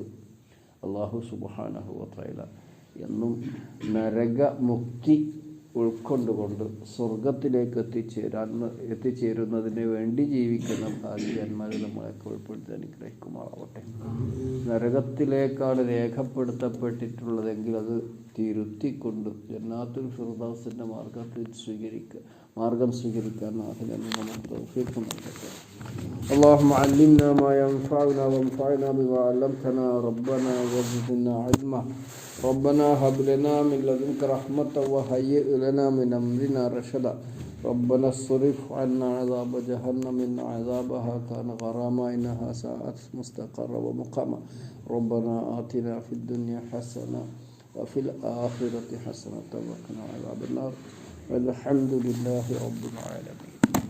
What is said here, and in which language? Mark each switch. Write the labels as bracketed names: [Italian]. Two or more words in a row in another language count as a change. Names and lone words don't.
[Malayalam] അല്ലാഹു [Arabic] سبحانه وتعالى [Malayalam] എന്നും നരകമുക്തി ഉൾക്കൊണ്ടുകൊണ്ട് സ്വർഗത്തിലേക്ക് എത്തിച്ചേരുന്നതിന് വേണ്ടി ജീവിക്കുന്ന ഭാഗ്യവാന്മാരെ നമ്മളൊക്കെ ഉൾപ്പെടുത്തി അനുഗ്രഹിക്കുമാറാവട്ടെ. നരകത്തിലേക്കാണ് രേഖപ്പെടുത്തപ്പെട്ടിട്ടുള്ളതെങ്കിൽ അത് തിരുത്തിക്കൊണ്ട് ജന്നാത്തുൽ ഫിർദൗസിൻ്റെ മാർഗം സ്വീകരിക്കാൻ അതിനെ നമുക്ക് തൗഫീഖ് നൽകട്ടെ. [Arabic] اللهم علمنا ما ينفعنا وانفعنا بما علمتنا ربنا وزدنا علما ربنا هب لنا من لدنك رحمة وهيئ لنا من أمرنا رشدا ربنا اصرف عنا عذاب جهنم إن عذابها كان غراما إنها ساءت مستقرا ومقاما ربنا آتنا في الدنيا حسنة وفي الآخرة حسنة وقنا عذاب النار والحمد لله رب العالمين.